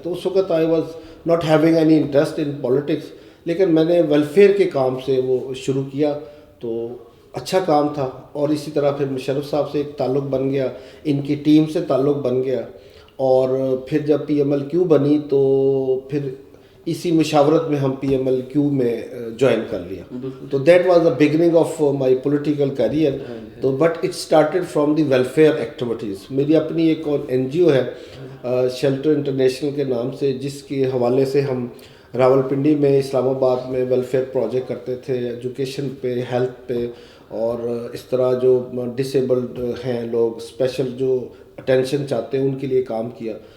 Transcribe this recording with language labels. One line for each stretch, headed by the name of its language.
Urdu: تو اس وقت
English: I was not having any interest in politics,
Urdu: لیکن میں نے ویلفیئر کے کام سے وہ شروع کیا. تو اچھا کام تھا. اور اسی طرح پھر مشرف صاحب سے ایک تعلق بن گیا، ان کی ٹیم سے تعلق بن گیا. اور پھر جب پی ایم ایل کیو بنی تو پھر اسی مشاورت میں ہم پی ایم ایل کیو میں جوائن کر لیا.
English: تو that was the beginning of my political career.
Urdu: تو
English: But it started from the welfare activities.
Urdu: میری اپنی ایک اور این جی او ہے شیلٹر انٹرنیشنل کے نام سے، جس کے حوالے سے ہم راولپنڈی میں, اسلام آباد میں ویلفیئر پروجیکٹ کرتے تھے, ایجوکیشن پہ, ہیلتھ پہ, اور اس طرح جو ڈسیبلڈ ہیں لوگ, اسپیشل جو اٹینشن چاہتے ہیں ان کے لیے کام کیا.